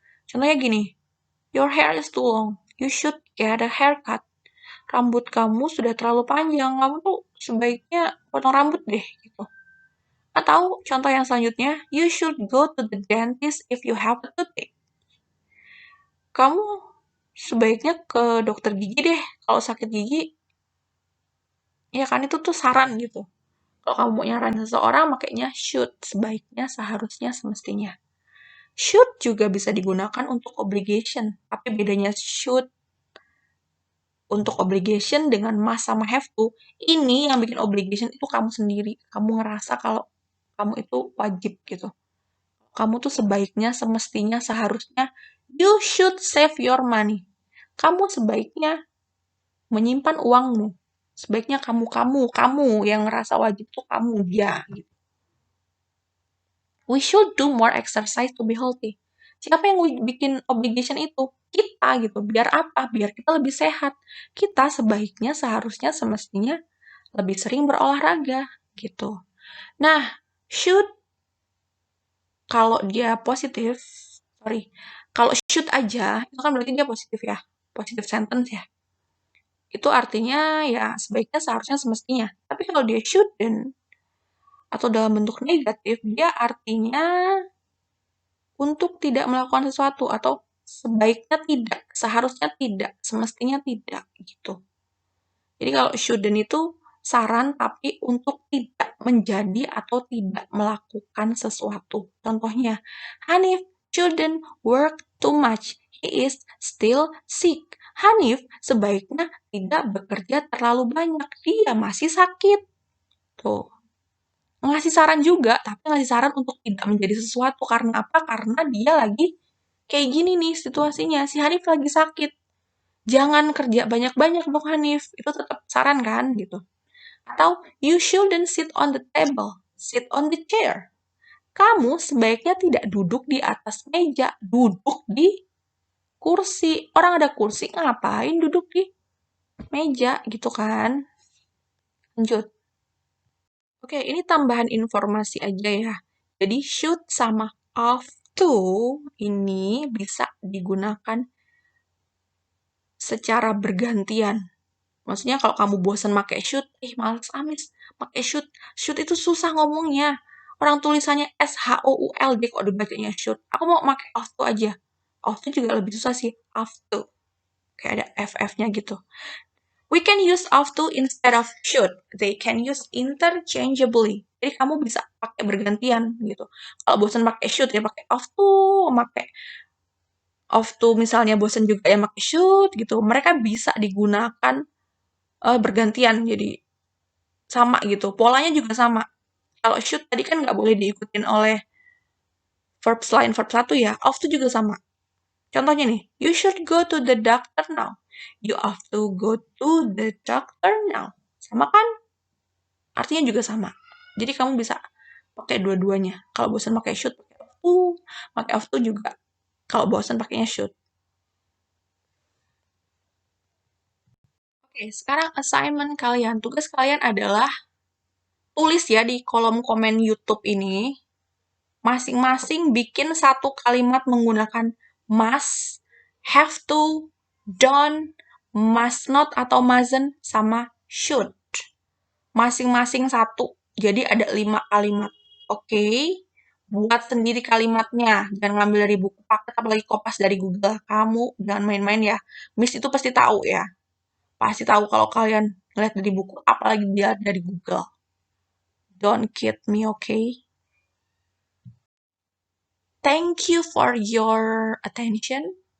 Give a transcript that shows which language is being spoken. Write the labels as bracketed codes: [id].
[id] Contohnya gini, [en] your hair is too long, you should get a haircut. [id] Rambut kamu sudah terlalu panjang, kamu tuh sebaiknya potong rambut deh, gitu. Atau contoh yang selanjutnya, [en] you should go to the dentist if you have a toothache. [id] Kamu sebaiknya ke dokter gigi deh kalau sakit gigi. Ya kan, itu tuh saran gitu. Kalau kamu mau nyaranin seseorang, makanya should, sebaiknya, seharusnya, semestinya. Should juga bisa digunakan untuk obligation, tapi bedanya should untuk obligation dengan must sama have to, ini yang bikin obligation itu kamu sendiri. Kamu ngerasa kalau kamu itu wajib gitu. Kamu tuh sebaiknya, semestinya, seharusnya, [en] you should save your money. [id] Kamu sebaiknya menyimpan uangmu. Sebaiknya kamu yang ngerasa wajib tuh kamu, dia. Gitu. [en] We should do more exercise to be healthy. [id] Siapa yang bikin obligation itu? Kita gitu. Biar apa? Biar kita lebih sehat. Kita sebaiknya, seharusnya, semestinya lebih sering berolahraga gitu. Nah, should kalau dia positif, kalau should aja itu kan berarti dia positif ya, positive sentence ya. Itu artinya ya sebaiknya, seharusnya, semestinya. Tapi kalau dia shouldn't, atau dalam bentuk negatif, dia artinya untuk tidak melakukan sesuatu atau sebaiknya tidak, seharusnya tidak, semestinya tidak gitu. Jadi kalau shouldn't itu saran tapi untuk tidak menjadi atau tidak melakukan sesuatu. Contohnya, [en] Hanif shouldn't work too much. He is still sick. [id] Hanif sebaiknya tidak bekerja terlalu banyak. Dia masih sakit. Tuh. Ngasih saran juga, tapi ngasih saran untuk tidak menjadi sesuatu. Karena apa? Karena dia lagi kayak gini nih situasinya. Si Hanif lagi sakit. Jangan kerja banyak-banyak dong Hanif. Itu tetap saran kan gitu. Atau [en] you shouldn't sit on the table, sit on the chair. [id] Kamu sebaiknya tidak duduk di atas meja, duduk di kursi. Orang ada kursi, ngapain duduk di meja gitu kan? Lanjut. Oke, ini tambahan informasi aja ya. Jadi should sama have to ini bisa digunakan secara bergantian. Maksudnya kalau kamu bosan pakai should, males amis pakai should. Should itu susah ngomongnya. Orang tulisannya SHOULD kok dibacanya should. Aku mau pakai ought to aja. Ought to juga lebih susah sih. Ought to. Kayak ada FF-nya gitu. [en] We can use ought to instead of should. They can use interchangeably. [id] Jadi kamu bisa pakai bergantian gitu. Kalau bosan pakai should ya pakai ought to, pakai ought to misalnya bosan juga ya pakai should gitu. Mereka bisa digunakan bergantian jadi sama gitu. Polanya juga sama. Kalau should tadi kan nggak boleh diikutin oleh verb selain verb satu ya. Ought to juga sama. Contohnya nih, [en] you should go to the doctor now. You have to go to the doctor now. [id] Sama kan? Artinya juga sama. Jadi kamu bisa pakai dua-duanya. Kalau bosan pakai should, pakai have to juga. Kalau bosan pakainya should. Oke, sekarang assignment kalian. Tugas kalian adalah tulis ya di kolom komen YouTube ini. Masing-masing bikin satu kalimat menggunakan must, have to, don't, must not atau mustn't, sama should. Masing-masing satu. Jadi ada 5 kalimat. Oke? Buat sendiri kalimatnya. Jangan ngambil dari buku paket, apalagi kopas dari Google. Kamu jangan main-main ya. Miss itu pasti tahu ya. Pasti tahu kalau kalian ngeliat dari buku, apalagi dia dari Google. [en] Don't kid me, okay? Thank you for your attention.